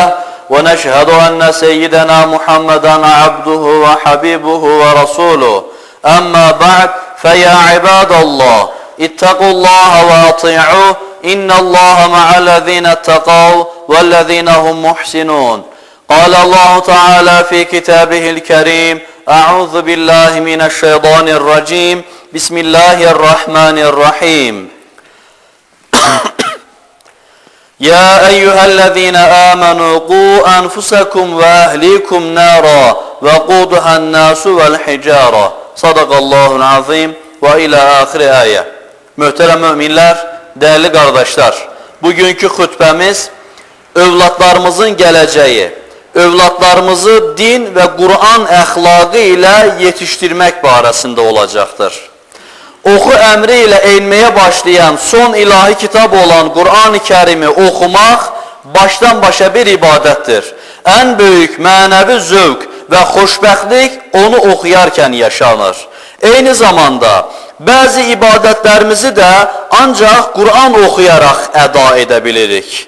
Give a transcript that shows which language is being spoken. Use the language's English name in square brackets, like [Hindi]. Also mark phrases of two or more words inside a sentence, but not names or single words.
[Arabic] ونشهد أن سيدنا محمدا عبده وحبيبه ورسوله أما بعد فيا عباد الله اتقوا الله وأطيعوه إن الله مع الذين اتقوا والذين هم محسنون قال الله تعالى في كتابه الكريم أعوذ بالله من الشيطان الرجيم بسم الله الرحمن الرحيم يا أيها الذين آمنوا قوا أنفسكم وأهليكم نارا وقودها الناس والحجارة صدق الله العظيم وإلى آخر آية. [Azerbaijani] Möhtərəm müminlər, [Turkish] değerli kardeşler, [Azerbaijani] bugünkü xutbəmiz övladlarımızın gələcəyi, övladlarımızı din ve Kur'an əxlaqı [Turkish] ile yetiştirmek [Azerbaijani] barəsində olacaqdır. Oxu əmri ilə eynməyə başlayan son ilahi kitab olan Kur'an-ı Kerim'i okumaq baştan başa bir ibadətdir. [Turkish] En büyük [Azerbaijani] mənəvi zövq ve xoşbəxtlik onu oxuyarkən yaşanır. [Turkish] Eyni zamanda bazı ibadetlerimizi de ancak Kur'an okuyarak eda edebilirik.